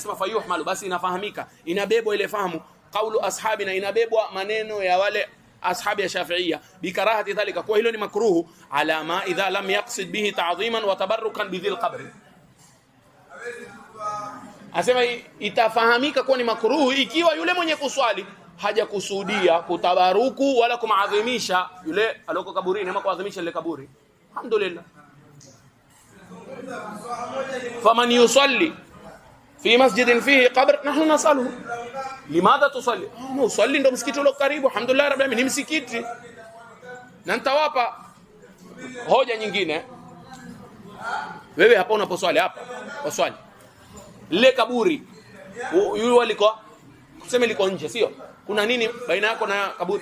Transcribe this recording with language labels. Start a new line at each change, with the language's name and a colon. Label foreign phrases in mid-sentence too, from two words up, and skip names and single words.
Swahili: Anasema fayuhmalu, basi inafahamika, inabebwa ile fahamu
Arabic: قول أصحابنا,
Swahili: inabebwa maneno ya wale ashabi ya Shafi'ia
Arabic: بكراهة ذلك,
Swahili: kwa hilo ni makruhu,
Arabic: على ما إذا لم يقصد به تعظيما وتبركا بذي القبر.
Swahili: Asema itafahamika kuwa ni makruhu ikiwa yule mwenye kuswali hajakusudia kutabaruku wala kumaadhimisha yule aliyoko kaburini ama kuadhimisha ile kaburi.
Arabic: الحمد لله. فمن يصلي في مسجد فيه قبر، نحن نسأله لماذا تصلي,
Swahili: usalli ndo msikiti ulo karibu,
Arabic: الحمد لله رب العالمين,
Swahili: ni msikiti. Na nitawapa hoja nyingine. Wewe hapa unaposwali hapa, uswali lile kaburi, yule alikuwa kuseme liko nje, sio? Kuna nini baina yako na kaburi?